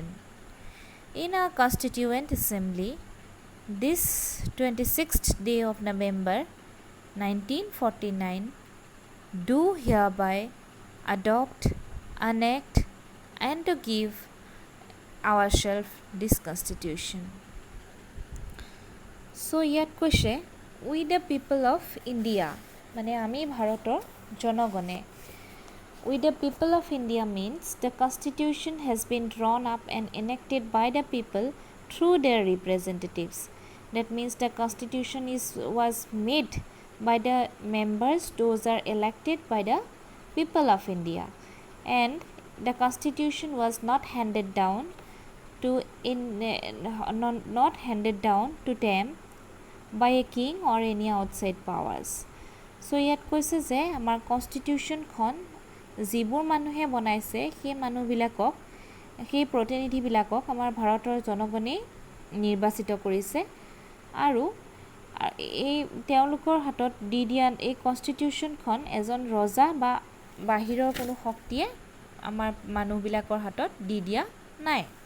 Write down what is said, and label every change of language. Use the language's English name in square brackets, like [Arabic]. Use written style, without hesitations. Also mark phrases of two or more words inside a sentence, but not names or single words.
[English] In our Constituent Assembly, this 26th day of November 1949, do hereby adopt, enact, and to give ourselves this Constitution. [Assamese] So ইয়াত কৈছে, [English] we the people of India, [Assamese] মানে আমি ভাৰতৰ জনগণে. [English] We the people of India means the Constitution has been drawn up and enacted by the people through their representatives. That means the Constitution was made by the members, those are elected by the people of India, and the Constitution was not handed down to them by a king or any outside powers. [Assamese] So ইয়াত কৈছে যে আমাৰ কনষ্টিটিউশ্যনখন যিবোৰ মানুহে বনাইছে সেই মানুহবিলাকক, সেই প্ৰতিনিধিবিলাকক আমাৰ ভাৰতৰ জনগণেই নিৰ্বাচিত কৰিছে, আৰু এই তেওঁলোকৰ হাতত দি দিয়া এই কনষ্টিটিউশ্যনখন এজন ৰজা বা বাহিৰৰ কোনো শক্তিয়ে আমাৰ মানুহবিলাকৰ হাতত দি দিয়া নাই।